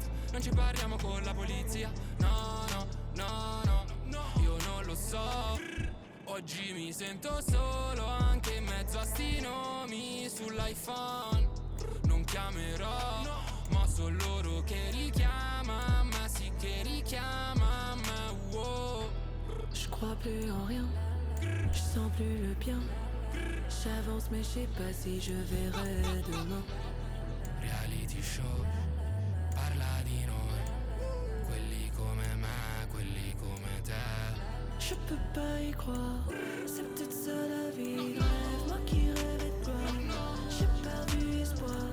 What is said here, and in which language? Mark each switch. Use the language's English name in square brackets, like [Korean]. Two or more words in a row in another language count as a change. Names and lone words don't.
[Italian] Non ci parliamo con la polizia, no, no, no, no, no. Io non lo so, oggi mi sento solo anche in mezzo a sti nomi sull'iPhone. Non chiamerò, ma sono loro che richiama me, sì che richiama me, wow. [French] Je crois plus en rien, je sens plus le bien. J'avance mais je sais pas si je verrai demain. [English] Reality show, [Italian] parla di noi, quelli come me, quelli come te. [French] Je peux pas y croire, c'est peut-être ça la vie de rêve. Moi qui rêvais de gloire, j'ai perdu espoir.